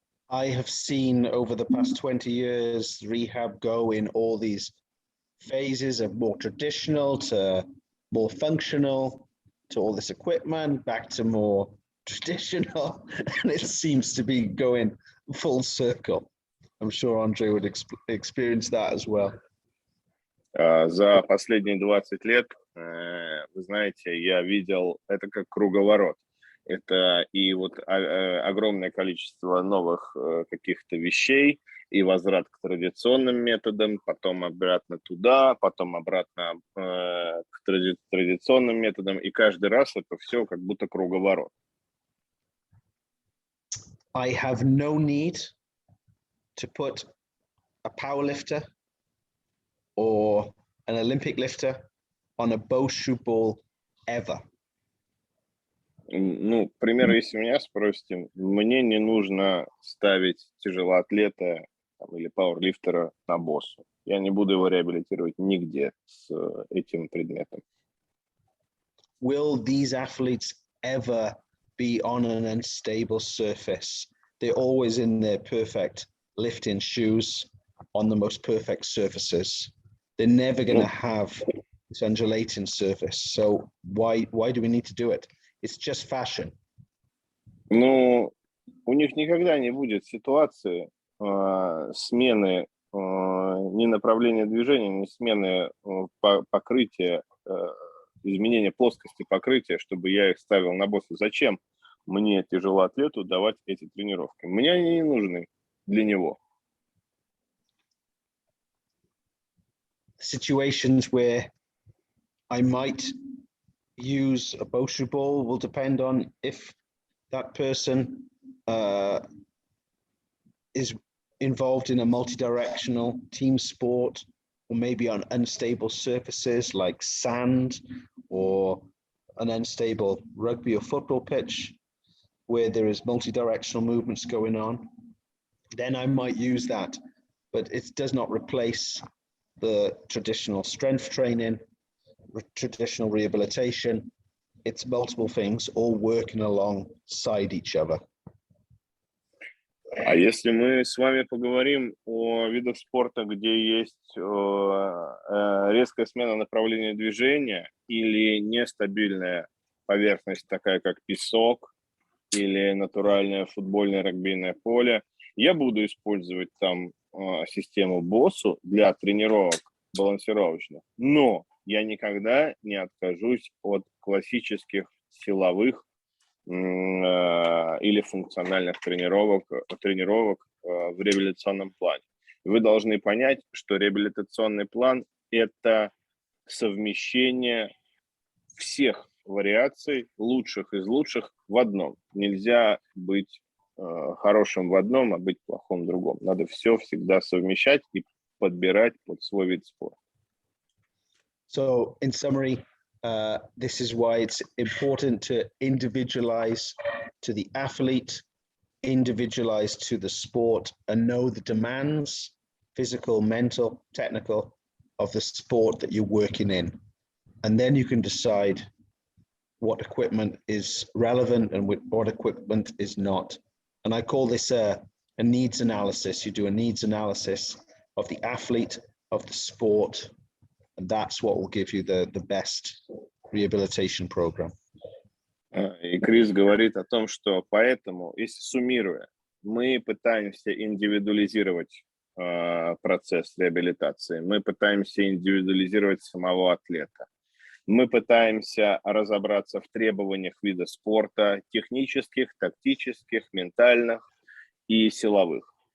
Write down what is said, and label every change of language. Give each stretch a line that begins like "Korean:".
English: I have seen over the past 20 years rehab go in all these phases of more traditional to more functional, to all this equipment, back to more traditional, and it seems to be going full circle. I'm sure Andre would experience that as well.
Russian: За последние 20 лет, вы знаете, я видел это как круговорот. Это и вот огромное количество новых каких-то вещей, и возврат к традиционным методам, потом обратно туда, потом обратно к традиционным методам, и каждый раз это все как будто круговорот.
English: I have no need to put a powerlifter or an Olympic lifter on a BOSU ball ever.
Russian: Ну, к примеру, если меня спросите, мне не нужно ставить тяжелоатлета или пауэрлифтера на боссу. Я не буду его реабилитировать нигде с этим предметом.
English: Will these athletes ever be on an unstable surface? They're always in their perfect lifting shoes on the most perfect surfaces. They're never going to have this undulating surface. So why do we need to do it? It's just fashion.
Russian: Ну, у них никогда не будет ситуации смены ни направления движения, ни смены покрытия изменение плоскости покрытия, чтобы я их ставил на босса. Зачем мне, тяжелоатлету, давать эти тренировки? Мне они не нужны для него.
English: Situations where I might use a bowstring ball will depend on if that person is involved in a multi-directional team sport, or maybe on unstable surfaces like sand or an unstable rugby or football pitch where there is multi-directional movements going on. Then I might use that, but it does not replace the traditional strength training, traditional rehabilitation. It's multiple things all working alongside each other.
Russian: А если мы с вами поговорим о видах спорта, где есть резкая смена направления движения или нестабильная поверхность, такая как песок или натуральное футбольное регбийное поле, я буду использовать там систему боссу для тренировок балансировочных, но я никогда не откажусь от классических силовых или функциональных тренировок в реабилитационном плане. Вы должны понять, что реабилитационный план – это совмещение всех вариаций, лучших из лучших в одном. Нельзя быть хорошим в одном, а быть плохим в другом. Надо все всегда совмещать и подбирать под свой вид спорта.
English: So, in summary, this is why it's important to individualize to the athlete, individualize to the sport, and know the demands, physical, mental, technical, of the sport that you're working in. And then you can decide what equipment is relevant and what equipment is not. And I call this a needs analysis. You do a needs analysis of the athlete, of the sport, and that's what will give you the best rehabilitation program.
Russian: И Крис говорит о том, что поэтому, если суммируя, мы пытаемся индивидуализировать процесс реабилитации, мы пытаемся индивидуализировать самого атлета, мы пытаемся разобраться в требованиях вида спорта, технических, тактических, ментальных и силовых.